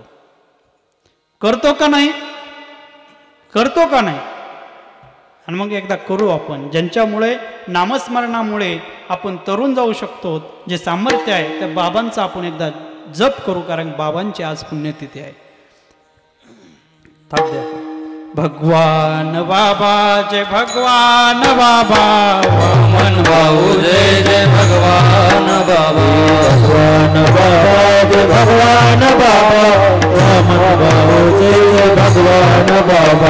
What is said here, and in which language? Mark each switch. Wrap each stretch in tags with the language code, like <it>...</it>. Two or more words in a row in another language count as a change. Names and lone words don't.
<mr>करतो का नाही? करतो का नाही? आणि मग एकदा करू आपण, ज्यांच्यामुळे नामस्मरणामुळे आपण तरुण जाऊ शकतो. जे सामर्थ्य आहे त्या बाबांचा आपण एकदा जप करू, कारण बाबांची आज पुण्यतिथी आहे. थांब द्या. भगवान बाबा जय भगवान बाबा, वामन भाऊ जय जय भगवान बाबा. भगवान बाबा जय भगवान बाबा, वामन भाऊ जय जय भगवान बाबा.</mr>